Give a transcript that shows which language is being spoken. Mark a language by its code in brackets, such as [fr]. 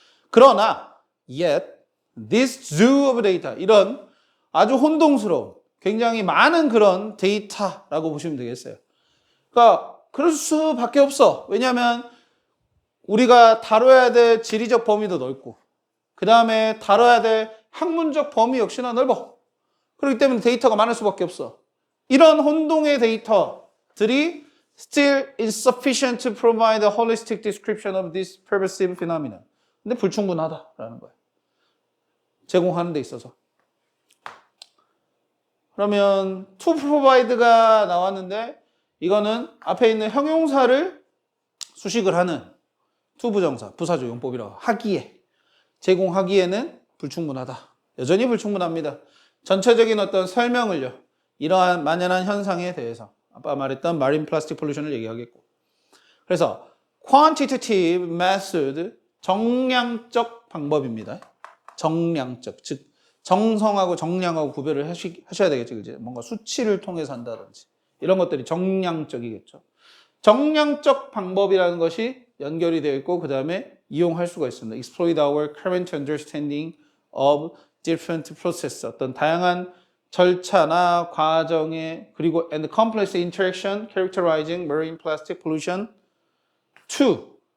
[ko] 그러나 [en] yet this zoo of data [ko] 이런 아주 혼동스러운 굉장히 많은 그런 데이터라고 보시면 되겠어요. 그러니까 그럴 수밖에 없어. 왜냐하면 우리가 다뤄야 될 지리적 범위도 넓고 그 다음에 다뤄야 될 학문적 범위 역시나 넓어. 그렇기 때문에 데이터가 많을 수밖에 없어. 이런 혼동의 데이터들이 [en] still insufficient to provide a holistic description of this pervasive phenomenon. [ko] 근데 불충분하다라는 거예요. 제공하는 데 있어서. 그러면 to provide가 나왔는데 이거는 앞에 있는 형용사를 수식을 하는 to 부정사, 부사조 용법이라고 하기에 제공하기에는 불충분하다. 여전히 불충분합니다. 전체적인 어떤 설명을요. 이러한 만연한 현상에 대해서 아까 말했던 마린 플라스틱 폴루션을 얘기하겠고. 그래서 quantitative method 정량적 방법입니다. 정량적, 즉 정성하고 정량하고 구별을 하셔야 되겠죠. 그죠? 뭔가 수치를 통해서 한다든지 이런 것들이 정량적이겠죠. 정량적 방법이라는 것이 연결이 되어 있고 그 다음에 이용할 수가 있습니다. [en] Exploit our current understanding of different process [ko] 어떤 다양한 절차나 과정에 그리고 [en] and complex interaction characterizing marine plastic pollution to